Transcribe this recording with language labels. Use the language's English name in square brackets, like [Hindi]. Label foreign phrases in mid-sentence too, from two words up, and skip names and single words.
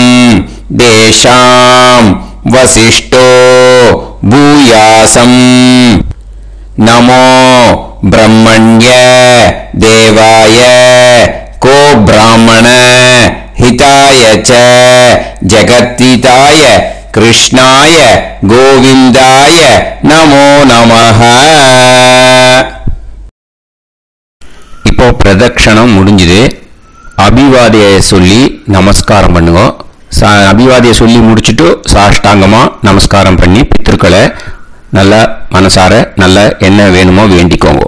[Sanskrit] देशां वसिष्ठो भूयासं नमो ब्रह्मण्य देवाय को ब्राह्मण हिताय च जगद्हिताय कृष्णाय गोविंदाय नमो नमः. [Tamil] இப்போ பிரதட்சணம் முடிஞ்சது. அபிவாதியை சொல்லி நமஸ்காரம் பண்ணுங்க. அபிவாதியை சொல்லி முடிச்சுட்டு சாஷ்டாங்கமாக நமஸ்காரம் பண்ணி பித்திருக்களை நல்லா மனசார நல்லா என்ன வேணுமோ வேண்டிக்கோங்க.